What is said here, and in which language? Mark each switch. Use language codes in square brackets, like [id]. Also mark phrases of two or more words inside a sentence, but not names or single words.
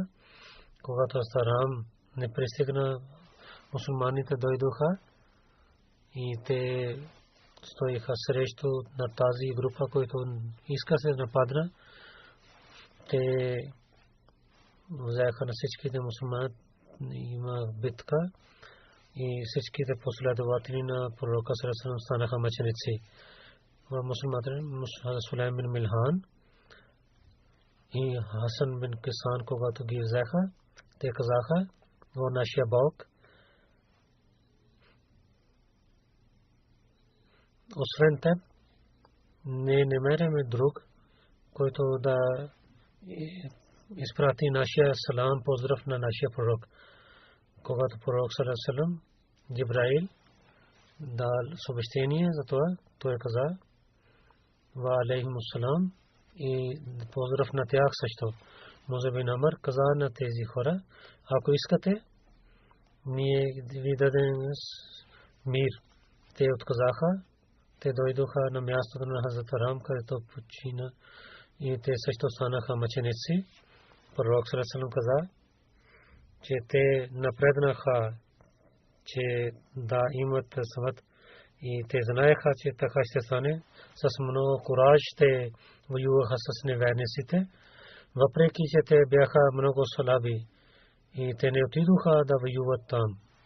[bg] Когато Харам не пристигна, мусулманите дойдоха и те стоиха срещу на тази група, който иска се нападна. Те взеха на всичките мусулмани, има битка и всичките последователи на пророка [ar] صلى الله عليه وسلم [bg] станаха мъченици. В мусулманите Сулейм бин Милхан и Хасан бин Кисан, когато ги взеха, те казаха, о нашия Бог, освен теб не намеряме друг, който да изпрати нашия салам, поздрав на нашия пророк. Когато пророк [ar] صلى الله عليه وسلم [bg] Джибраил дал съобщение за това, той каза [ar] وعليهم السلام [bg] и поздрав на тях също. Муса бин Амр каза на тези хора, ако искате, ние ви дадем мир. Те отказаха. Те дойдоха на мястото на Хазрат Харам, където почина и те също станаха мъченици. Пророк [ar] صلى الله عليه وسلم [bg] каза, че те напреднаха, че да имат съвет и те знаеха, че така ще стане. С много кураж те воюваха с неверниците въпреки че те бяха много слаби и те не отидоха да воюват там.